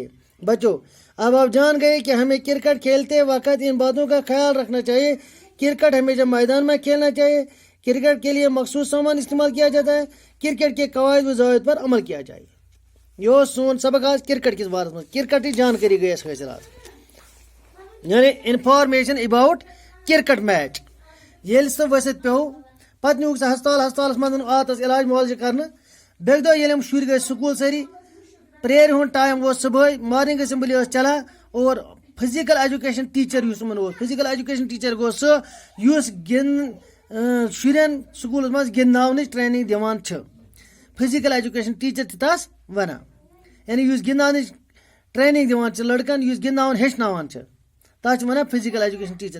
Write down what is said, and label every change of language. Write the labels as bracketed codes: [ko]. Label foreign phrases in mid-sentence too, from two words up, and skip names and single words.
[ur] بچوں، اب آپ جان گئے کہ ہمیں کرکٹ کھیلتے وقت ان باتوں کا خیال رکھنا چاہیے۔ کرکٹ ہمیشہ میدان میں کھیلنا چاہیے۔ کرکٹ کے لیے مخصوص سامان استعمال کیا جاتا ہے۔ کرکٹ کے قواعد و ضوابط پر عمل کیا جائے۔ یہ [ks] سون سبق [ur] آج کرکٹ کس بارے میں، کرکٹ کی جانکاری گئی حاصل آج، یعنی [en] information about cricket match. [ks] ییٚلہِ سُہ ؤسِتھ پیوٚو پتہٕ نیوٗکھ سُہ ہسپتالس منٛز آتس علاج معالجہٕ کرنہٕ۔ بیٚکہِ دۄہ ییٚلہِ یِم شُرۍ گٔے سکوٗل سٲری، پریئر ہُنٛد ٹایم اوس صبحٲے، [en] morning assembly [ks] ٲس چلان اور [en] physical education teacher [ks] یُس یِمن اوس، [en] physical education teacher [ks] گوٚو سُہ یُس شُرٮ۪ن سکوٗلس منٛز گِنٛدناونٕچ ٹریننگ دِوان چھِ۔ [en] physical education teacher [ks] چھِ تس ونان، یعنی یُس گِنٛدناونٕچ ٹریننگ دِوان چھِ لڑکن، یُس گِنٛدناوُن ہیٚچھناوان چھِ، تتھ چھِ ونان [en] physical education teacher.